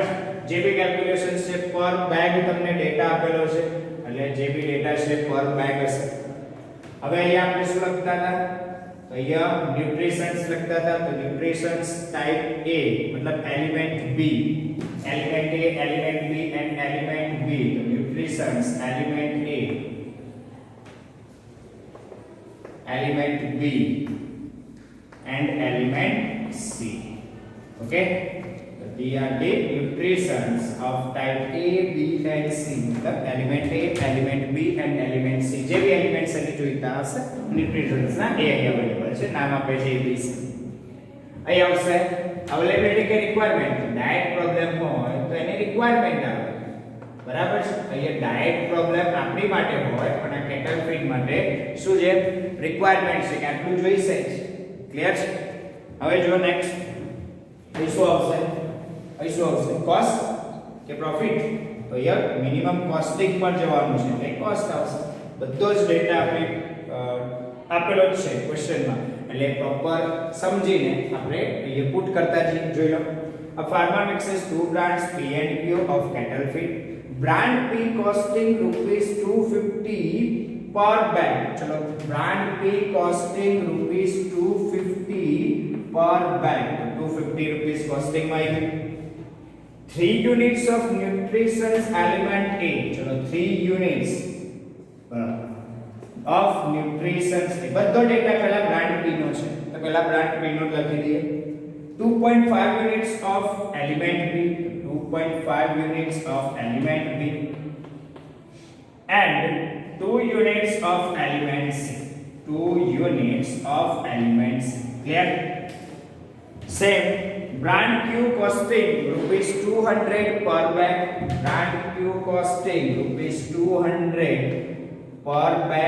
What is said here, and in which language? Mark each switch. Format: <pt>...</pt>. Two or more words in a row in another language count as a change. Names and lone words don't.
<gu>જે બી કેલ્ક્યુલેશન્સ છે પર બેગ તમને ડેટા આપેલો છે એટલે જે બી ડેટા છે પર બેગ હશે. હવે અહીંયા આપણે શું લખતા હતા, તો અહીંયા ન્યુટ્રિશન્સ લખતા હતા, તો</gu> <en>nutritions type A</en> <gu>મતલબ એલિમેન્ટ B, એલિમેન્ટ A, એલિમેન્ટ B</gu> <en>and element B. તો nutritions element A, element B and element C. Okay, so these are the nutrients of type A, B and C. मतलब element A, element B and element C.</en> <gu>જે બી એલિમેન્ટ્સ એની જોઈતા હશે ન્યુટ્રિશન્સ ના એ અહીં અવેલેબલ છે, નામ આપે છે A, B, C. અહીં આવશે અવેલેબિલિટી કે રિક્વાયરમેન્ટ.</gu> <en>diet problem</en> <gu>હોય તો એની રિક્વાયરમેન્ટ આવે, બરાબર છે. અહીંયા</gu> <en>diet problem</en> <gu>આપણી માટે હોય પણ આ કેટલ ફીડ માટે શું છે, રિક્વાયરમેન્ટ છે કે આટલું જોઈશે જ. ક્લિયર છે. હવે જો નેક્સ્ટ અહીં શું આવશે, કોસ્ટ કે પ્રોફિટ. તો અહીંયા</gu> <en>minimum costing</en> <gu>પર જવાનું છે એટલે કોસ્ટ આવશે. બધો જ ડેટા આપણે આપેલો જ છે ક્વેશ્ચનમાં એટલે પ્રોપર સમજીને આપણે અહીંયા પુટ કરતા જઈએ. જોઈ લો</gu> <en>A farmer mixes two brands P and Q of cattle feed. Brand P costing rupees 250 per bag. चलो brand P costing rupees 250 per bag, तो 250 rupees costing</en> <gu>માં આવી.</gu> <en>3 units of nutrition element A, ચલો 3 units of nutrition A,</en> <gu>બધો ડેટા પહેલા બ્રાન્ડ B નો છે તો પહેલા બ્રાન્ડ B નો લખી દઈએ.</gu> <en>2.5 units of element B, 2.5 units of element B and 2 units of element C, 2 units of element C. Clear? Same, brand Q costing rupees 200 per bag, brand Q costing rupees 200 per bag.</en>